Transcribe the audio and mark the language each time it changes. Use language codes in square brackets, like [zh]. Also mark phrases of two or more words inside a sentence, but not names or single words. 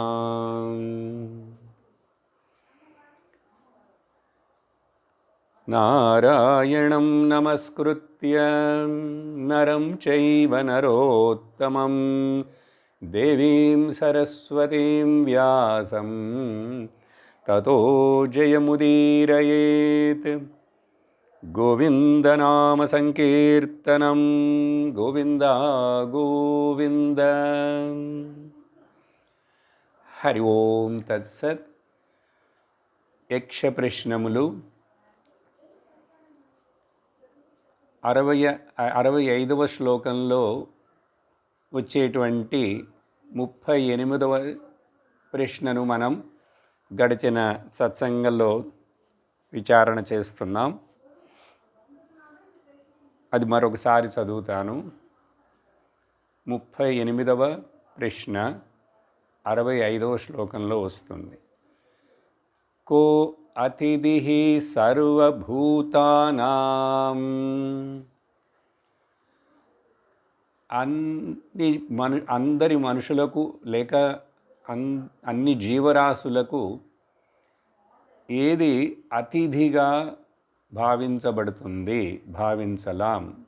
[sa] नारायणं नमस्कृत्य नरं चैव नरोत्तमं देवीं सरस्वतीं व्यासं ततो जयमुदीरयेत्। गोविन्दनामसङ्कीर्तनं गोविन्द गोविन्द। हरि ओं तत्सत्। [te] యక్షప్రశ్నములు 65వ శ్లోకంలో వచ్చేటువంటి 38వ ప్రశ్నను మనం గడిచిన సత్సంగంలో విచారణ చేస్తున్నాం. అది మరొకసారి చదువుతాను. 38వ ప్రశ్న 65వ శ్లోకంలో వస్తుంది. [sa] को अतिथिः सर्वभूतानां [te] అందరి మనుషులకు లేక అన్ని జీవరాశులకు ఏది అతిథిగా భావించబడుతుంది, భావించలాం.